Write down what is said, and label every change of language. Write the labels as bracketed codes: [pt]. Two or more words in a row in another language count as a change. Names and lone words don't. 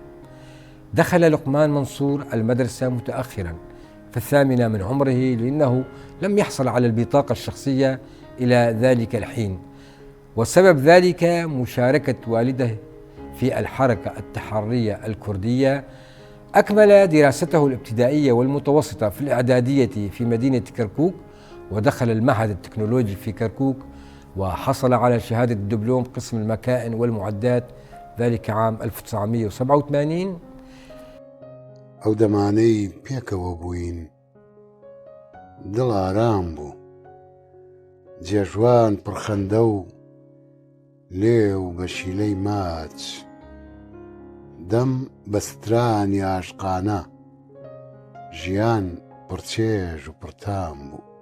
[ar] دخل لقمان منصور المدرسة متأخرا في 8 من عمره، لأنه لم يحصل على البطاقة الشخصية إلى ذلك الحين، وسبب ذلك مشاركة والده في الحركة التحرية الكردية. أكمل دراسته الابتدائية والمتوسطة في الإعدادية في مدينة كركوك، ودخل المعهد التكنولوجي في كركوك، وحصل على شهادة الدبلوم قسم المكائن والمعدات، ذلك عام 1987. [ckb] ئەو دەمانەی پێکەوە بووین دڵ ئارام بوو، جێژوان پڕخەندە و لێو بە شیلەی ماچ، دەم بە سترانی عاشقانە، ژیان پڕچێژ و پڕتام بوو.